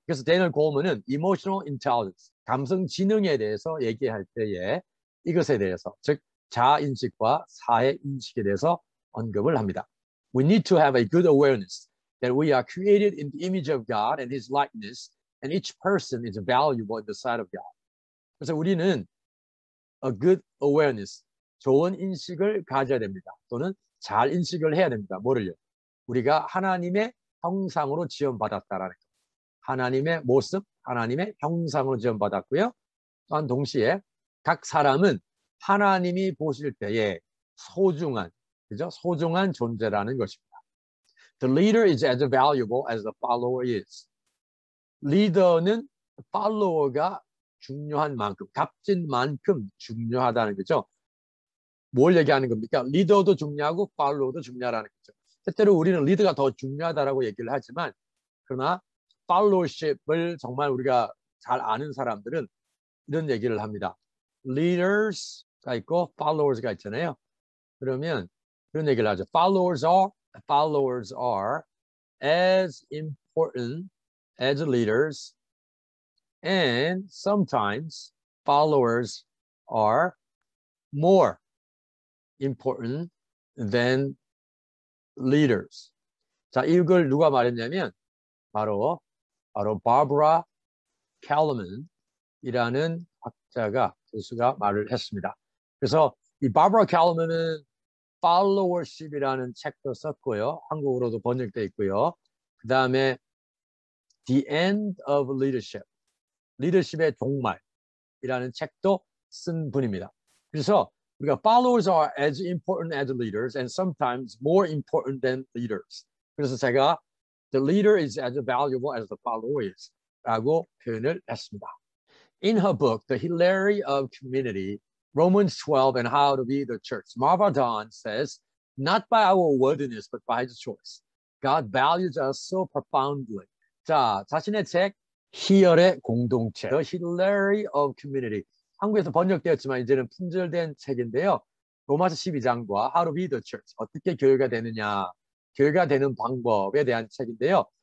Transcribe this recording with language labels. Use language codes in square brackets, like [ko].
[ko] 그래서 Daniel Goleman은 emotional intelligence, 감성 지능에 대해서 얘기할 때에 이것에 대해서 즉 자아인식과 사회인식에 대해서 언급을 합니다. [en] We need to have a good awareness that we are created in the image of God and His likeness, and each person is valuable in the sight of God. [ko] 그래서 우리는 [en] a good awareness, [ko] 좋은 인식을 가져야 됩니다. 또는 잘 인식을 해야 됩니다. 뭐를요? 우리가 하나님의 형상으로 지원받았다라는 것. 하나님의 모습, 하나님의 형상으로 지원받았고요. 또한 동시에 각 사람은 하나님이 보실 때에 소중한, 그죠? 소중한 존재라는 것입니다. [en] The leader is as valuable as the follower is. [ko] 리더는 팔로워가 중요한 만큼, 값진 만큼 중요하다는 거죠. 뭘 얘기하는 겁니까? 리더도 중요하고 팔로워도 중요하다는 거죠. 때때로 우리는 리더가 더 중요하다라고 얘기를 하지만 그러나 팔로워십을 정말 우리가 잘 아는 사람들은 이런 얘기를 합니다. Leaders가 있고 followers가 있잖아요. 그러면 그런 얘기를 하죠. [en] Followers are as important as leaders, and sometimes followers are more important than leaders. [ko] 자, 이걸 누가 말했냐면 바로 바브라 캘러먼이라는 학자가 교수가 말을 했습니다. 그래서 이 바브라 캘러먼은 followership이라는 책도 썼고요. 한국어로도 번역돼 있고요. 그 다음에 The End of Leadership, 리더십의 종말이라는 책도 쓴 분입니다. 그래서 우리가 [en] followers are as important as leaders and sometimes more important than leaders. [ko] 그래서 제가 [en] the leader is as valuable as the follower is [ko] 라고 표현을 했습니다. [en] In her book, The Hilarity of Community, Romans 12 and How to Be the Church, Marva Dawn says, not by our worthiness, but by His choice. God values us so profoundly. [ko] 자, 자신의 책, 희열의 공동체, The Hilarity of Community. 한국에서 번역되었지만 이제는 품절된 책인데요. 로마서 12장과 How to Be the Church, 어떻게 교회가 되느냐, 교회가 되는 방법에 대한 책인데요.